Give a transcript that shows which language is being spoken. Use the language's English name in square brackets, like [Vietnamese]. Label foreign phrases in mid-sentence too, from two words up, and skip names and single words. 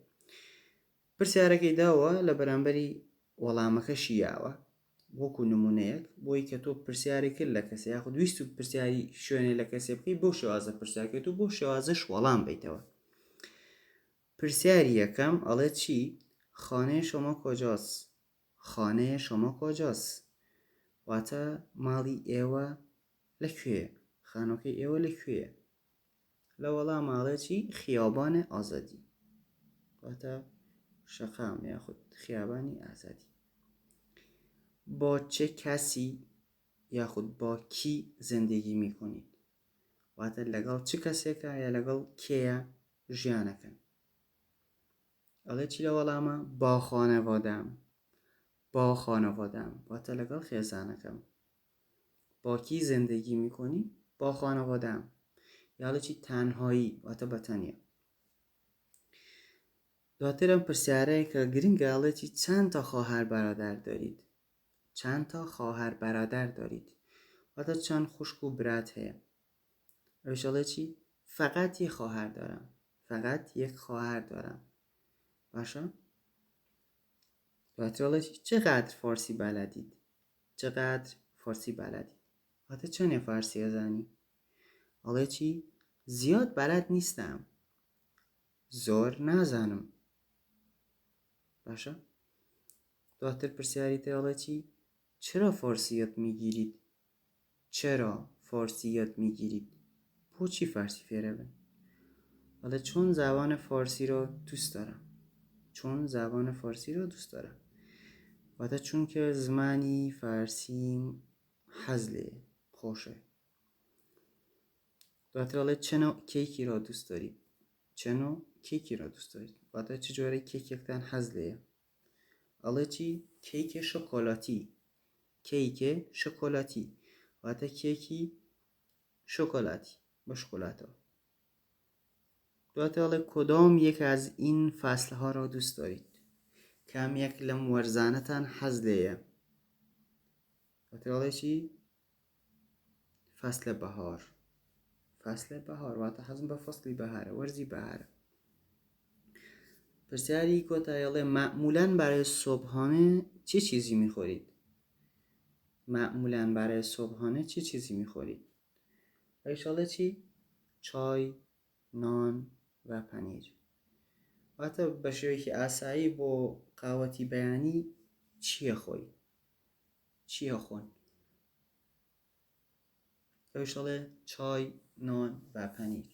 [Central Kurdish] پرسیارەکەی داوە لە بەرامبەری وەڵامەکەشی یاوە وەکو نمونەیەک بۆی کە تۆ پرسیاری کرد لە کەسێ، یاخود ویست و پرسیاری شوێنێ لە کەسێ بکەی، بۆ شێوازە پرسیارکەیت و بۆ شێوازەش وەڵام بیتەوە. پرسیاری یکم ئەڵێ چی؟ [Persian] خانه شما کجاست؟ خانه شما کجاست؟ [Central Kurdish] واتە ماڵی ئێوە لەکوێیە؟ خانۆکەی ئێوە لەکوێیە؟ لە وەڵامە ئەڵێ چی؟ [Persian] خیابانە ئازادی. [Central Kurdish] واتە شەقام یاخود خیابانی ئازادی. [Persian] با چه کسی یاخود با کی زندگی میکنید؟ [Central Kurdish] واتە لەگەڵ چ کەسێکە یا لەگەڵ کێیە ژیانەکەن؟ ئەڵێ چی لە وەڵامە؟ [Persian] با خانەوادەم. با خانەوادەم [Central Kurdish] واتە لەگەڵ خێزانەکەم. [Persian] با کی زندگی میکنی؟ با خانەوادەم. [Central Kurdish] یاڵێ چی؟ تەنهایی واتە بەتەنیا. دواترم پرسیارەیە کە گرنگە ئەڵێ چی؟ [Persian] چەند تا خواهر برادر دارید؟ چند تا خواهر برادر دارید؟ [Central Kurdish] واتە چەند خوشک و برات هەیە؟ ئەوش ئەڵێ چی؟ [Persian] فقط یک خواهر دارم. فقط یک خواهر دارم. [Central Kurdish] باشە؟ دواتر ئەڵێ چی؟ [Persian] چقدر فارسی بلدید؟ چقدر فارسی بلدید؟ [Central Kurdish] واتە چەندێ فارسی ئەزانی؟ ئەڵێ چی؟ [Persian] زیاد بلد نیستم. [Central Kurdish] زۆر نازانم. باشە؟ دواتر پرسیاری تر ئەڵێ چی؟ [Persian] چرا فارسی یاد میگیرید؟ چرا فارسی یاد میگیرید؟ [Central Kurdish] بۆچی فارسی فێرە بن؟ [Persian] ئەڵێ چون زبان فارسی را دوست دارم. چون زبان فارسی را دوست دارم. [Central Kurdish] واتە چونکە زمانی فارسیم حەز لێیە، خۆشە. دواتر ئەڵێ [Persian] چه نوع کێکی را دوست دارید؟ چه نوع کێکی را دوست دارید؟ [Central Kurdish] واتە چ جۆرە کێکێکتان حەز لێیە؟ ئەڵێ چی؟ [Persian] کێکێ شۆکۆلاتی. کێکێ شۆکۆلاتی [Central Kurdish] واتە کێکی شۆکۆلاتی بە شۆکۆلاتەوە. دواتر ئەڵێ [Persian] کدام یک از این فصلها را دوست دارید؟ [Central Kurdish] کام یک لەم وەرزانەتان حەز لێیە؟ دواتر ئەڵێ چی؟ [Persian] فصل بەهار. فصل بەهار [Central Kurdish] واتە حەزم بە فەسڵی بەهارە، وەرزی بەهارە. پرسیاری کۆتایی ئەڵێ [Persian] معمولاً برای صبحانه چه چیزی میخورید؟ معمولاً برای صبحانه چه چیزی میخورید؟ [Central Kurdish] ئەوش چی؟ [Persian] چای، نان و پنیر. [Central Kurdish] واتە بە شێوەیەکی ئاسایی بۆ قاوەتی بەیانی چییە خۆی؟ چییە خۆن؟ ئەوش ئەڵێ [Persian] چای، نان و پەنیر.